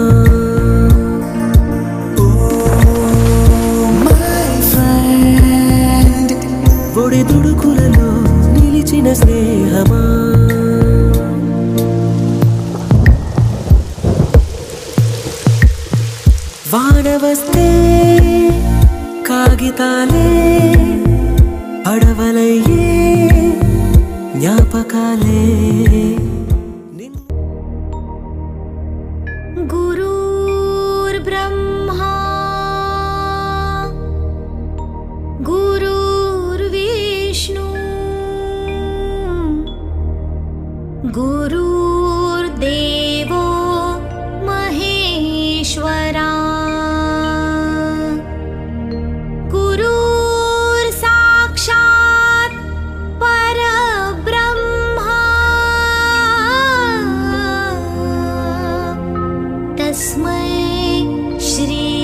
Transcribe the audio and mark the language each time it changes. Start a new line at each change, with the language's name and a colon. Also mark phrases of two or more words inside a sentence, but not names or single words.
Telugu: ఒడి దుడుకులలో నిలిచిన స్నేహమా వాన వస్తే కాగితాలే అడవలయ్యే జ్ఞాపకాలే
Sanskrit: गुरुर्ब्रह्मा गुरुर्विष्णु गुरुर्देवो महेश्वरा गुरुर्साक्षात् परब्रह्मा तस्मै श्री